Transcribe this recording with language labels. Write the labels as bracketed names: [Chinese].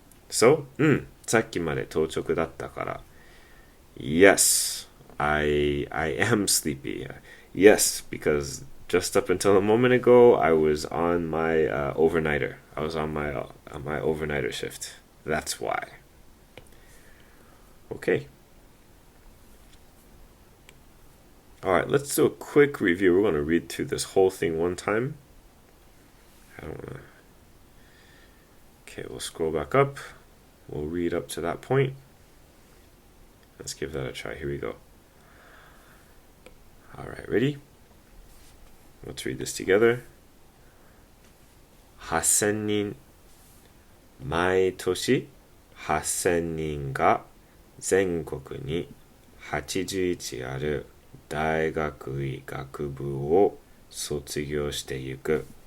[Japanese] So, さっきまで当直だったから. [English] Yes, I am sleepy. Yes, because just up until a moment ago, I was on my overnighter. I was on my overnighter shift. That's why. Okay. All right, let's do a quick review. We're going to read through this whole thing one time. Okay, we'll scroll back up. We'll read up to that point. Let's give that a try. Here we go. All right, ready? Let's read this together. [Japanese] 8,000人. 毎年8,000人が全国に81ある大学医学部を卒業してゆく。